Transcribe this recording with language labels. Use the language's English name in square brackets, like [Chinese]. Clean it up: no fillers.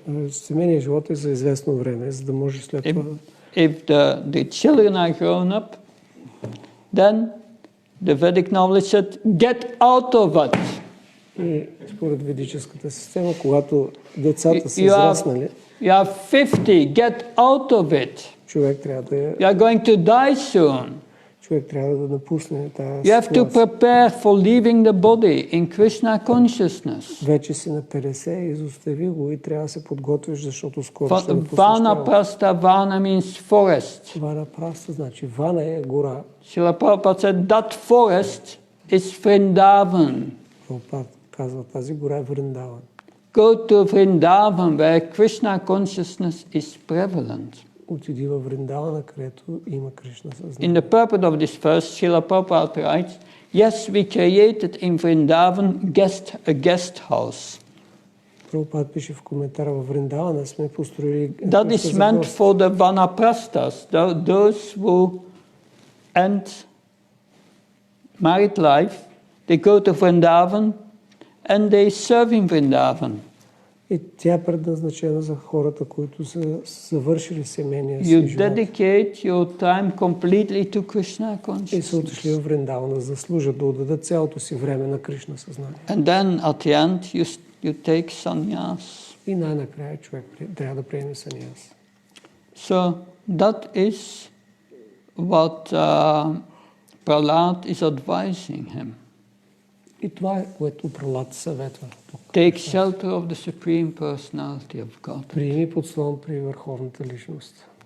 [Bulgarian] Семейният живот е за известно време, за да може след това... [English] If the children are grown up, then the Vedic knowledge said, get out of it. [Bulgarian] И според ведическата система, когато децата са израснали, [English] you are 50, get out of it. [Bulgarian] Човек трябва да е... [English] You are going to die soon. [Bulgarian] човек трябва да напусне тази [English] You have to prepare for leaving the body in Krishna consciousness. [Bulgarian] Вече си на 50, изостави го и трябва да се подготвиш, защото скоро ще напуснеш. [English] Vanaprastha, vana means forest. [Bulgarian] Ванапраста значи вана е гора. [English] Srila Prabhupada said that forest is Vrindavan. [Bulgarian] Прабхупад казва, тази гора е Вриндаван. [English] Go to Vrindavan where Krishna consciousness is prevalent. [Bulgarian] Отиди във Вриндавана, където има Кришна съзнание. [English] In the purport of this verse, Srila Prabhupada writes, yes, we created in Vrindavan a guest house. [Bulgarian] Прабхупад пише в коментара, във Вриндавана сме построили [English] That is meant for the vanaprasthas, those who end married life, they go to Vrindavan and they serve in Vrindavan. [Bulgarian] И тя е предназначена за хората, които са завършили семейния си живот. [English] You dedicate your time completely to Krishna consciousness. [Bulgarian] И са отишли в Вриндавана, за да служат, да отдадат цялото си време на Кришна съзнание. [English] And then at the end you take sannyas. [Bulgarian] И най-накрая човек трябва да приеме саньяс. [English] So that is what Prahlad is advising him. [Bulgarian] И това е, което Прахлад съветва тук. [English] Take shelter of the Supreme Personality of God. [Bulgarian] Приеми подслон при върховната личност.